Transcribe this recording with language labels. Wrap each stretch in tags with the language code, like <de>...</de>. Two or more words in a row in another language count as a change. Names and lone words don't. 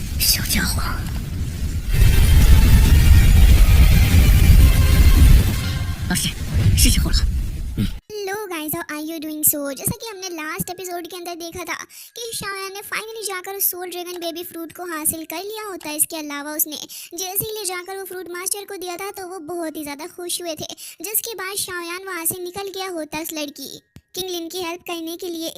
<zh>小家伙。老师，是时候了。</zh> <en>Hello guys, How are you doing?</en> <hi>सो जैसा कि हमने</hi> <en>last episode</en> <hi>के अंदर देखा था कि शायान ने फाइनली जाकर उस सोल ड्रैगन बेबी फ्रूट को हासिल कर लिया होता है। इसके अलावा उसने जैसे ही ले जाकर वो फ्रूट मास्टर को दिया था तो वो बहुत ही ज़्यादा खुश हुए थे, जिसके बाद शायान वहाँ से निकल गया होता है उस लड़की किंग लिन की हेल्प करने के लिए।</hi>